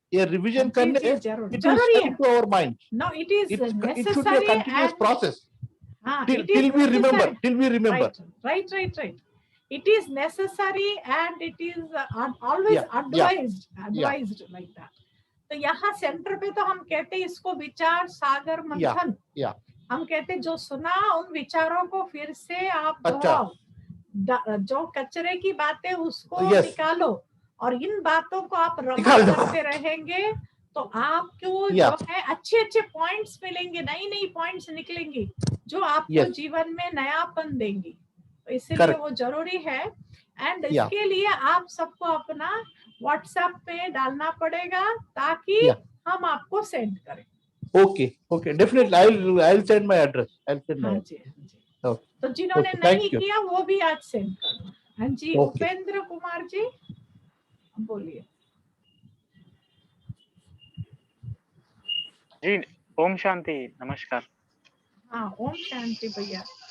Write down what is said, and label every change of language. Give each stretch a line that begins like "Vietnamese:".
English: A revision करने it will stick to our mind. No, it is necessary. It should be a continuous process.
Hindi: हाँ,
English: till it is till we remember, necessary. till we remember. Right. It is necessary and it is always advised like that.
Hindi: तो यहाँ centre पे तो हम कहते हैं इसको विचार सागर मंथन। हम कहते जो सुना उन विचारों को फिर से आप दोहराओ, जो कचरे की बातें उसको निकालो, और इन बातों को आप रबड़ करते रहेंगे तो आपको जो है अच्छे पॉइंट्स मिलेंगे, नई पॉइंट्स निकलेंगी जो आपको जीवन में नयापन देंगी। तो इसलिए वो जरूरी है। एंड इसके लिए आप सबको अपना व्हाट्सएप पे डालना पड़ेगा ताकि हम आपको सेंड करें।
English: Okay, definitely I'll send my address.
Hindi: जी। तो जिन्होंने नहीं किया वो भी आज सेंड करना। हाँ जी, उपेंद्र कुमार जी बोलिए। जी, ओम शांति, नमस्कार। हाँ, ओम शांति भैया।